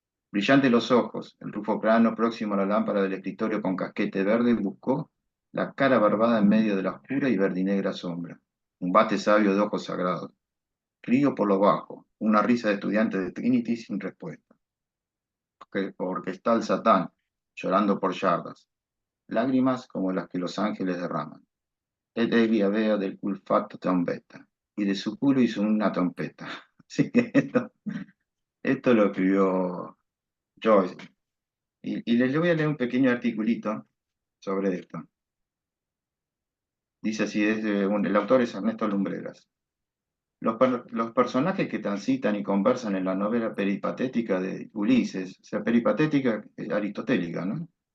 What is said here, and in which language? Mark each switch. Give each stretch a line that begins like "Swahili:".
Spanish: Brillante los ojos, el rufo plano próximo a la lámpara del escritorio con casquete verde buscó la cara barbada en medio de la oscura y verdinegra sombra. Un bate sabio de ojos sagrados. Río por lo bajo, una risa de estudiante de Trinity sin respuesta. Orquestal Satán, llorando por yardas. Lágrimas como las que los ángeles derraman.
Italian: Ed egli avea del cul fatto trombetta.
Spanish: Y de su culo hizo una trompeta. Así que esto lo escribió Joyce. Y les voy a leer un pequeño articulito sobre esto. Dice así, el autor es Ernesto Lumbreras. Los personajes que transitan y conversan en la novela peripatética de Ulises, o sea, peripatética aristotélica, ¿no?